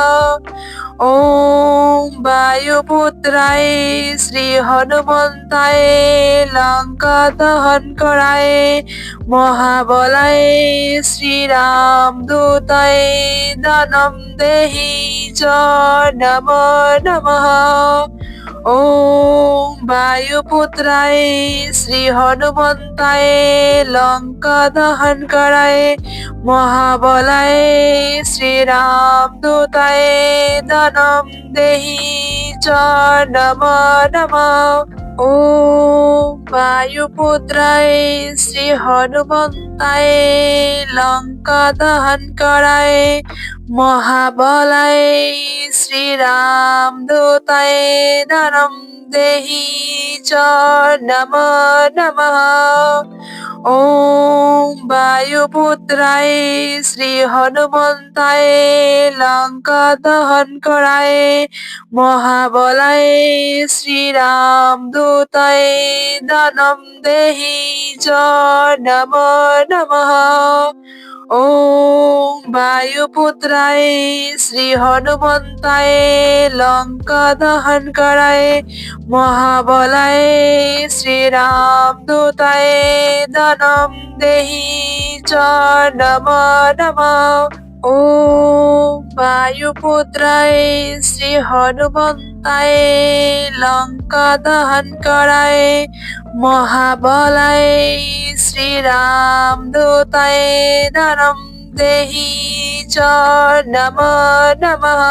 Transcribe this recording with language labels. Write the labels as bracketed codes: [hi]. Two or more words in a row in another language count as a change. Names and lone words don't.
[sa] ওম বায়ুপুত্রায় শ্রী হনুমন্তায় লঙ্কা দহন করায় মহাবলায় শ্রীরাম দূতায় দানম দেহি চ নমো নমঃ। ওম বায়ুপুত্রায় শ্রী হনুমন্তায় লঙ্কা দহন করায় মহাবলায় শ্রীরাম দূতায় দানম দেহি চ নমো নমঃ। ওম বায়ুপুত্রায় শ্রী হনুমন্তায় লঙ্কা দহন করায় মহাবলায় শ্রীরাম দূতায় নরম দেহি চ নমো নমঃ। ওম বায়ুপুত্রায় শ্রী হনুমন্তায় লঙ্কা দহন করায় মহাবলায় শ্রীরাম দূতায় দানম দেহি চ নমো নমঃ। ওম বায়ুপুত্রায় শ্রী হনুমন্তায় লঙ্কা দহন করায় মহাবলায় শ্রীরাম দূতায় দানম দেহি চ নম নম। ওম বায়ুপুত্রায় শ্রী হনুমন্তায় লঙ্কা দহন করায় মহাবলায় শ্রীরাম দূতায় দানম দেহি চ নম নম।